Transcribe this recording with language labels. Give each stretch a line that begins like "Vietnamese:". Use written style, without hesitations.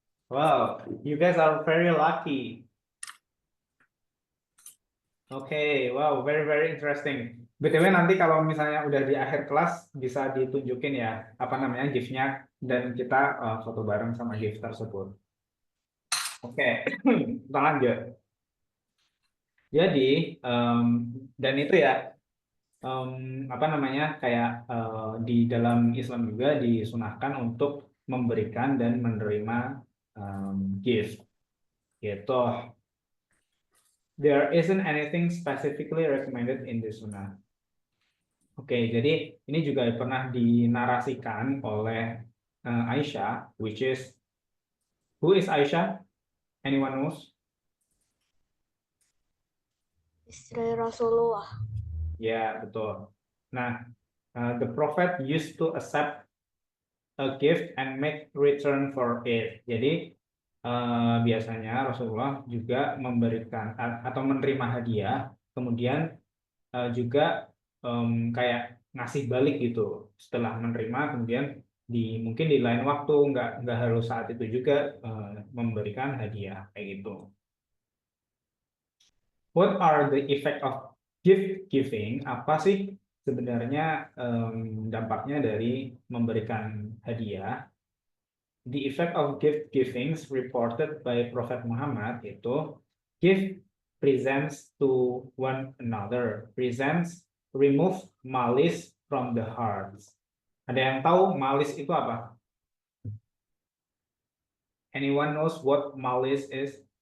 English: Wow, you guys are very lucky. Oke, wow, very interesting.
Indonesian: BTW nanti kalau misalnya udah di akhir kelas bisa ditunjukin ya apa namanya gift-nya dan kita foto bareng sama gift tersebut. Oke, kita lanjut. Jadi dan itu ya apa namanya kayak di dalam Islam juga disunahkan untuk memberikan dan menerima gift gitu.
English: There isn't anything specifically recommended in the sunnah.
Indonesian: Oke, jadi ini juga pernah dinarasikan oleh Aisyah, which is who is Aisyah? Anyone knows? istri Rasulullah. Ya, betul.
English: Nah, the Prophet used to accept a gift and make return for it.
Indonesian: Jadi biasanya Rasulullah juga memberikan atau menerima hadiah, kemudian juga kayak ngasih balik gitu. Setelah menerima, kemudian mungkin di lain waktu nggak harus saat itu juga memberikan hadiah kayak gitu.
English: What are the effect of gift giving?
Indonesian: Apa sih sebenarnya dampaknya dari memberikan hadiah?
English: The effect of gift giving reported by Prophet Muhammad itu gift presents to one another. Presents remove malice from the hearts.
Indonesian: Ada yang tahu malice itu apa?
English: Anyone knows what malice is?